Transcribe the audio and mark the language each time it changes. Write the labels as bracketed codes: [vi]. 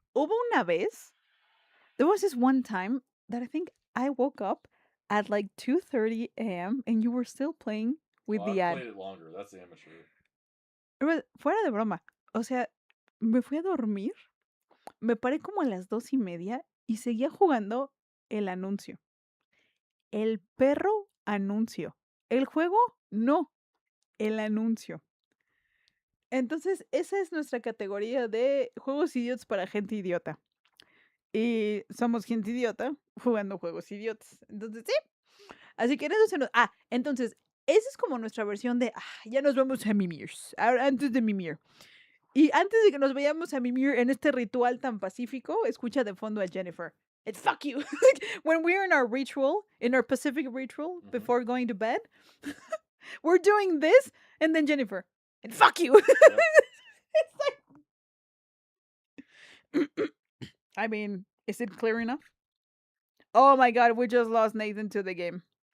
[es] Hubo una vez, [en] there was this one time that I think I woke up at like 2:30 a.m. and you were still playing with the ad. I played it longer. That's amateur. [es] Fuera de broma. O sea, me fui a dormir, me paré como a las 2:30 y seguía jugando el anuncio. El perro anuncio. El juego, no. El anuncio. Entonces, esa es nuestra categoría de juegos idiotas para gente idiota. Y somos gente idiota jugando juegos idiotas. Entonces, sí. Así que en eso se nos... entonces, esa es como nuestra versión de... ya nos vamos a mimir. Antes de mimir. Y antes de que nos vayamos a mimir en este ritual tan pacífico, escucha de fondo a Jennifer. [en] It's fuck you. When we're in our ritual, in our Pacific ritual, before going to bed, we're doing this, and then Jennifer, and fuck you. It's like... I mean, is it clear enough? Oh my god, we just lost Nathan to the game.